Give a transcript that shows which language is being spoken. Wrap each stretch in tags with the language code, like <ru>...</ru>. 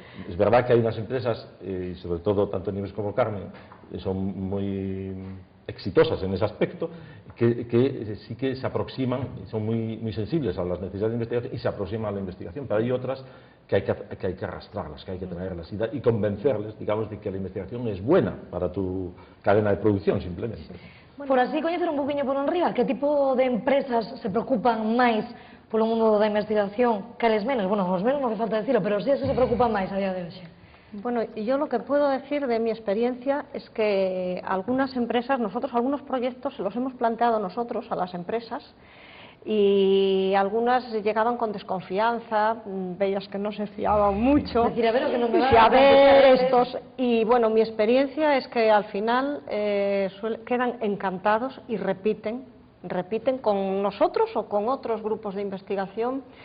<es>Es verdad que hay unas empresas, y sobre todo tanto Nieves como Carmen, son muy exitosas en ese aspecto, que sí que se aproximan, son muy sensibles a las necesidades de investigación y se aproximan a la investigación, pero hay otras que hay que arrastrarlas, que hay que traerlas y convencerles, digamos, de que la investigación es buena para tu cadena de producción, simplemente.</es> <gl>Por así coñecer un poquinho por enriba, que tipo de empresas se preocupan máis polo mundo da investigación, cales menos? Bueno, os menos non que falta decirlo, pero sí se preocupan máis a día de hoxe.</gl> <es>Bueno, yo lo que puedo decir de mi experiencia es que algunas empresas, algunos proyectos los hemos planteado nosotros a las empresas y algunas llegaban con desconfianza, veías que no se fiaban mucho, decir, a ver, que no me y a ver estos, y bueno, mi experiencia es que al final quedan encantados y repiten con nosotros o con otros grupos de investigación.</es>